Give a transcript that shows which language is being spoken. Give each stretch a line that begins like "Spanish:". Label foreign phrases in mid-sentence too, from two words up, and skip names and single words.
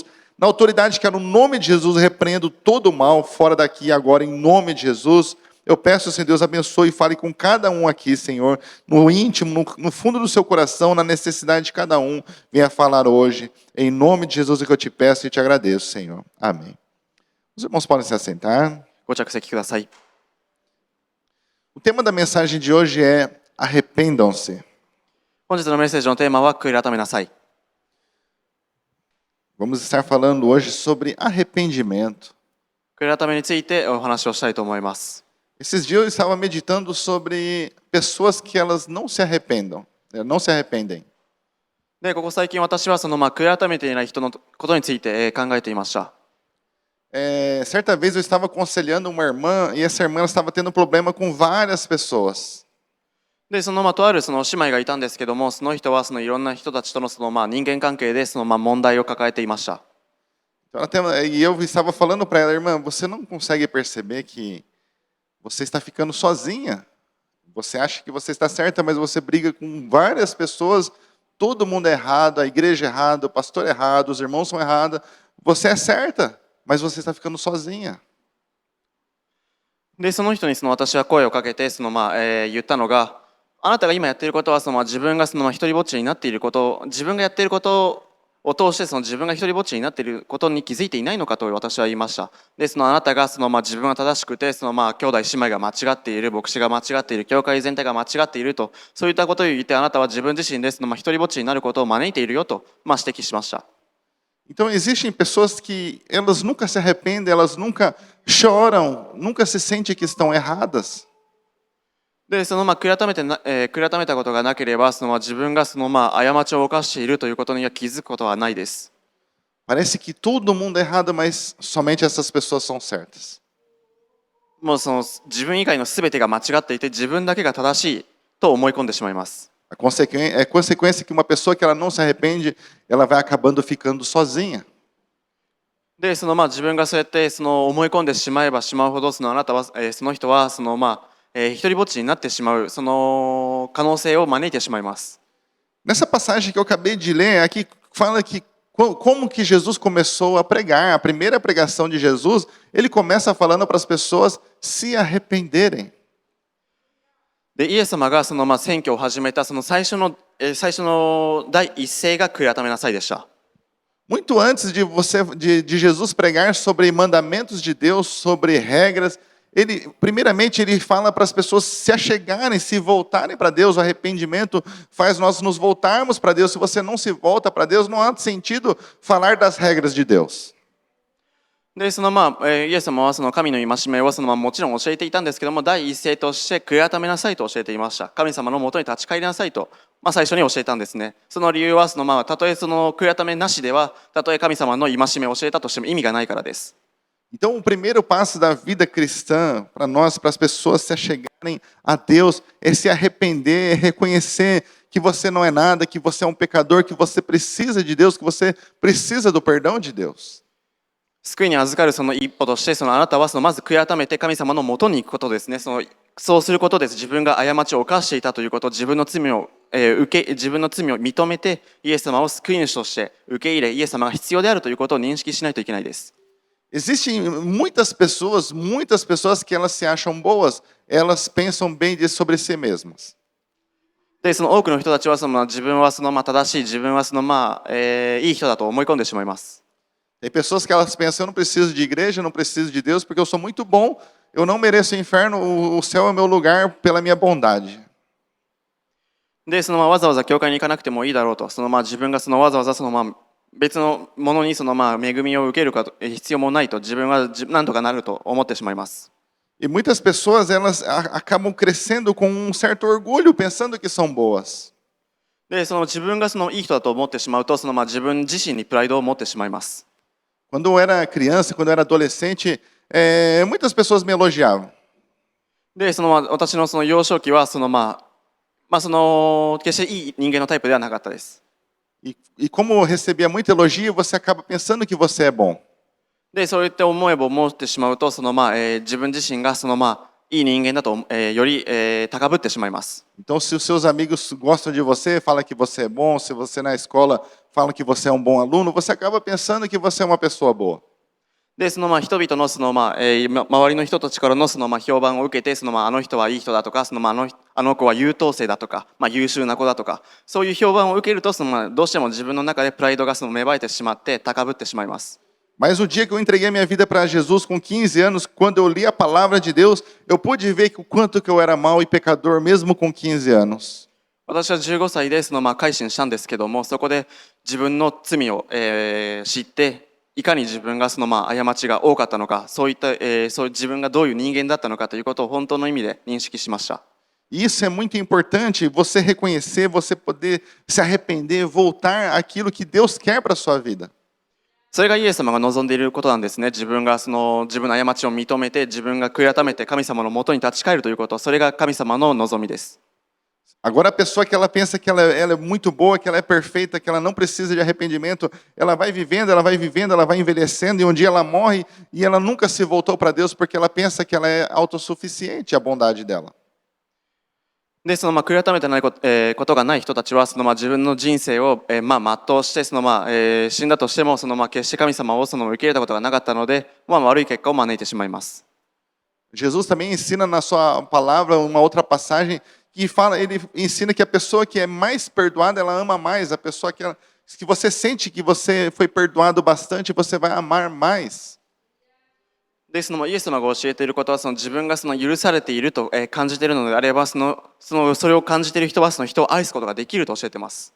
Portuguese: Na autoridade que é no nome de Jesus, repreendo todo o mal fora daqui e agora, em nome de Jesus. Eu peço, Senhor Deus, abençoe e fale com cada um aqui, Senhor, no íntimo, no fundo do seu coração, na necessidade de cada um. Venha falar hoje, em nome de Jesus, é que eu te peço e te agradeço, Senhor. Amém. Os irmãos podem se assentar.
Japanese: ご着席ください。
Portuguese: O tema da mensagem de hoje é arrependam-se.
Japanese: 本日のメッセージのテーマは悔い改めなさい。
Portuguese: Vamos estar falando hoje sobre arrependimento.
Japanese: 悔い改めについてお話をしたいと思います。
Portuguese: Esses dias eu estava meditando sobre pessoas que elas não se arrependem.
Japanese: で、ここ最近私は悔い改めていない人のことについて考えていました。
Portuguese: Certa vez eu estava aconselhando uma irmã e essa irmã estava tendo problema com várias pessoas.
Japanese: で、とある姉妹がいたんですけども、その人はいろんな人たちとの人間関係で問題を抱えていました。
Portuguese: E eu estava falando para ela, irmã, você não consegue perceber que você está ficando sozinha? Você acha que você está certa, mas você briga com várias pessoas, todo mundo é errado, a igreja é errada, o pastor é errado, os irmãos são errados. Você é certa, mas você está ficando sozinha.
Japanese: で、その人に私は声をかけて言ったのが、あなたが今やっていることは自分が一人ぼっちになっていること、自分がやっていることを通して自分が一人ぼっちになっていることに気づいていないのかと私は言いました。で、あなたが自分が正しくて兄弟姉妹が間違っている、牧師が間違っている、教会全体が間違っていると、そういったことを言ってあなたは自分自身で一人ぼっちになることを招いているよと指摘しました。
Portuguese: Então existem pessoas que elas nunca se arrependem, elas nunca choram, nunca se sentem que estão erradas.
Japanese: で、悔い改めたことがなければ、自分が過ちを犯しているということには気づくことはないです。
Portuguese: Parece que todo mundo é errado, mas somente essas pessoas são certas.
Japanese: もう自分以外のすべてが間違っていて、自分だけが正しいと思い込んでしまいます。
Portuguese: A consequência é que uma pessoa que ela não se arrepende, ela vai acabando ficando sozinha.
Japanese: で、自分がそうやって思い込んでしまえばしまうほど、あなたは、その人は一人ぼっちになってしまう可能性を招いてしまいます。
Portuguese: Nessa passagem que eu acabei de ler, aqui fala que como que Jesus começou a pregar. A primeira pregação de Jesus, ele começa falando para as pessoas se arrependerem.
Japanese: で、イエス様が選挙を始めた最初の第一声が悔い改めなさいでした。
Portuguese: Muito antes de Jesus pregar sobre mandamentos de Deus, sobre regras, primeiramente ele fala para as pessoas se achegarem, se voltarem para Deus. O arrependimento faz nós nos voltarmos para Deus. Se você não se volta para Deus, não há sentido falar das regras de Deus.
Japanese: で、イエス様は神の戒めをもちろん教えていたんですけども、第一声として悔い改めなさいと教えていました。神様のもとに立ち返りなさいと、最初に教えたんですね。その理由はたとえ悔い改めなしでは、たとえ神様の戒めを教えたとしても意味がないからです。
Portuguese: Então, o primeiro passo da vida cristã, para nós, para as pessoas se achegarem a Deus, é se arrepender, é reconhecer que você não é nada, que você é um pecador, que você precisa de Deus, que você precisa do perdão de Deus.
Japanese: 救いに預かるその一歩として、あなたはまず悔い改めて神様の元に行くことですね。そうすることです。自分が過ちを犯していたということ、自分の罪を認めて、イエス様を救い主として受け入れ、イエス様が必要であるということを認識しないといけないです。
Portuguese: Existem muitas pessoas que elas se acham boas, elas pensam bem sobre si mesmas.
Japanese: で、その多くの人たちは自分は正しい、自分はいい人だと思い込んでしまいます。
Portuguese: Tem pessoas que elas pensam, eu não preciso de igreja, eu não preciso de Deus, porque eu sou muito bom, eu não mereço o inferno, o céu é o meu lugar pela minha bondade.
Japanese: で、わざわざ教会に行かなくてもいいだろうと、自分がわざわざ別のものに恵みを受ける必要もないと、自分は何とかなると思ってしまいます。
Portuguese: E muitas pessoas elas acabam crescendo com um certo orgulho, pensando que são boas.
Japanese: で、自分がいい人だと思ってしまうと、自分自身にプライドを持ってしまいます。
Portuguese: Quando eu era criança, quando eu era adolescente, muitas pessoas me elogiavam.
Japanese: で、私の幼少期は決していい人間のタイプではなかったです。
Portuguese: E como eu recebia muito elogio, você acaba pensando que você é bom.
Japanese: で、そういった思ってしまうと、自分自身がいい人間だと、より、高ぶってしまいます。
Portuguese: Então, se os seus amigos gostam de você, fala que você é bom, se você na escola fala que você é um bom aluno, você acaba pensando que você é uma pessoa boa.
Japanese: で、人々の周りの人たちからの評判を受けて、あの人はいい人だとか、あの子は優等生だとか、優秀な子だとか、そういう評判を受けると、どうしても自分の中でプライドが芽生えてしまって高ぶってしまいます。
Portuguese: Mas o dia que eu entreguei minha vida para Jesus com 15 anos, quando eu li a palavra de Deus, eu pude ver o quanto que eu era mau e pecador mesmo com 15 anos.
Japanese: 私は15歳で改心したんですけども、そこで自分の罪を、知って、いかに自分が過ちが多かったのか、そう自分がどういう人間だったのかということを本当の意味で認識しました。
Portuguese: E isso é muito importante, você reconhecer, você poder se arrepender, voltar àquilo que Deus quer para a sua vida.
Japanese: それがイエス様が望んでいることなんですね。自分の過ちを認めて、自分が悔い改めて神様のもとに立ち返るということ、それが神様の望みです。
Portuguese: Agora a pessoa que ela pensa que ela é muito boa, que ela é perfeita, que ela não precisa de arrependimento, ela vai vivendo, ela vai envelhecendo e um dia ela morre e ela nunca se voltou para Deus porque ela pensa que ela é autossuficiente, a bondade dela.
Japanese: で、悔い改めてないことがない人たちは、自分の人生を、全うして、死んだとしても、決して神様を受け入れたことがなかったので、悪い結果を招いてしまいます。
Portuguese: Jesus também ensina na sua palavra uma outra passagem que fala, ele ensina que a pessoa que é mais perdoada, ela ama mais. A pessoa que você sente que você foi perdoado bastante, você vai amar mais.
Japanese: で、イエス様が教えていることは、自分が許されていると、感じているのであれば、それを感じている人は人を愛すことができると教えています。